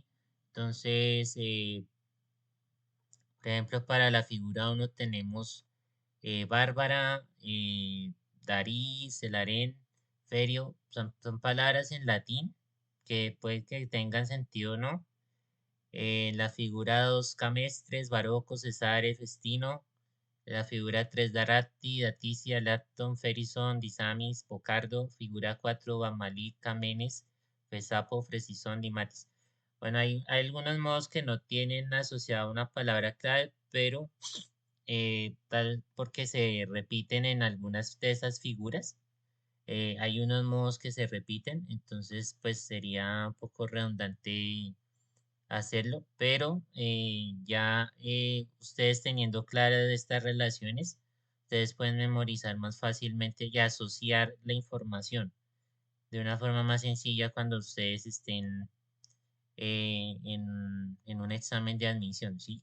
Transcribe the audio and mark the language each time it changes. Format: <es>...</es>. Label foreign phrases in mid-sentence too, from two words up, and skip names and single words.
<es>Entonces, por ejemplo, para la figura uno tenemos Bárbara, Darí, Celarén, Ferio, son palabras en latín que puede que tengan sentido o no. La figura 2, Camestres, Baroco, Cesare, Festino. La figura 3, Daratti, Daticia, Lacton, Ferison, Disamis, Pocardo. Figura 4, Bamalí, Camenes, Fesapo, Fresison, Dimatis. Bueno, hay algunos modos que no tienen asociada una palabra clave, pero tal porque se repiten en algunas de esas figuras. Hay unos modos que se repiten, entonces pues sería un poco redundante hacerlo, pero ya ustedes teniendo claras estas relaciones, ustedes pueden memorizar más fácilmente y asociar la información de una forma más sencilla cuando ustedes estén en un examen de admisión, ¿sí?</es>